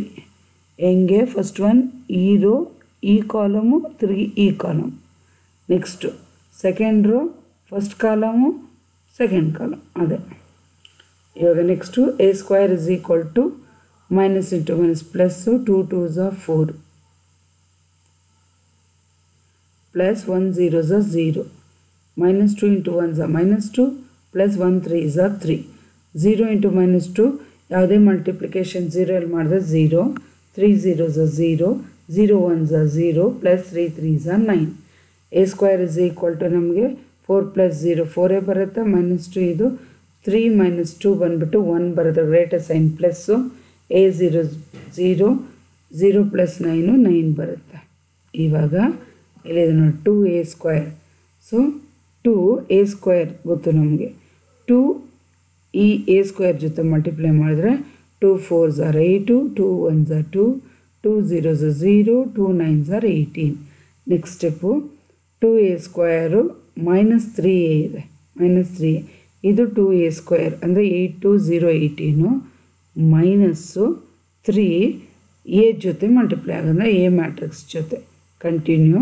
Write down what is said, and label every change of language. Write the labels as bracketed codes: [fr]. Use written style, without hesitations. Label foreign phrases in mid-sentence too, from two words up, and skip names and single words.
[kn] ಹೆಂಗೆ [en] first one [kn] ಈ ರೋ ಈ ಕಾಲಮು, ತಿರುಗಿ ಈ ಕಾಲಮ್. [en] next second row first column, second column. [kn] ಅದೇ ಇವಾಗ [en] next A square is equal to minus into minus plus 2 2s are 4 ಪ್ಲಸ್ 1 0s are 0. minus 2 ಇಂಟು 1s are minus 2 ಪ್ಲಸ್ 1 3s are 3. 0 ಇಂಟು minus 2 [kn] ಯಾವುದೇ ಮಲ್ಟಿಪ್ಲಿಕೇಶನ್ 0 ಅಲ್ಲಿ ಮಾಡಿದ್ರೆ [en] 0, 3 0s are 0, 0 1s are 0 ಪ್ಲಸ್ 3 3s are 9. A square is equal to ನಮಗೆ 4 ಪ್ಲಸ್ 0 4 ಬರುತ್ತೆ, minus 2 ಇದು. [kn] 3 minus 2 ಬಂದ್ಬಿಟ್ಟು 1 ಬರುತ್ತೆ, [en] greater sign plus, [kn] A0 0, 0 plus 9 9 ಬರುತ್ತೆ. ಇವಾಗ ಇಲ್ಲಿದೆ ನೋಡಿ 2a². ಸೊ 2a² ಗೊತ್ತು ನಮಗೆ. [en] 2 [kn] ಈ a² ಜೊತೆ ಮಲ್ಟಿಪ್ಲೈ ಮಾಡಿದ್ರೆ [en] 2 4s are 8, 2 1s are 2, 2 0s are 0, 2 9s are 18. next step 2a² minus 3a ಇದೆ, minus 3a. [kn] ಇದು 2a² ಅಂದರೆ 8 2 0 18 [en] minus 3 A [kn] ಜೊತೆ ಮಲ್ಟಿಪ್ಲೈ ಆಗೋದ್ರೆ [en] A matrix [kn] ಜೊತೆ ಕಂಟಿನ್ಯೂ.